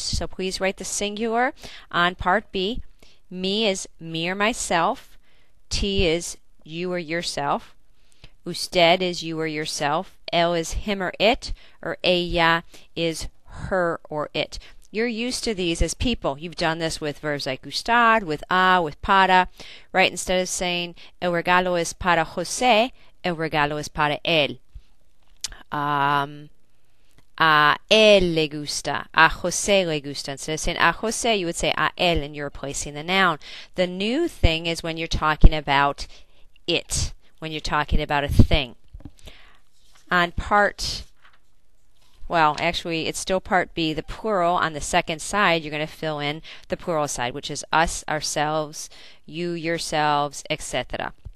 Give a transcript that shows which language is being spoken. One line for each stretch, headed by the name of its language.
English: So please write the singular on part B. Me is me or myself. T is you or yourself. Usted is you or yourself. Él is him or it. Or ella is her or it. You're used to these as people. You've done this with verbs like gustar, with a, with para, right? Instead of saying
Spanish: el regalo es para José, el regalo es para él. A él le gusta, a José le gusta.
English: Instead of saying
Spanish: a José,
English: you would say
Spanish: a él,
English: and you're replacing the noun. The new thing is when you're talking about it, when you're talking about a thing. On part, well, actually, it's still part B, the plural. On the second side, you're going to fill in the plural side, which is us, ourselves, you, yourselves, etc.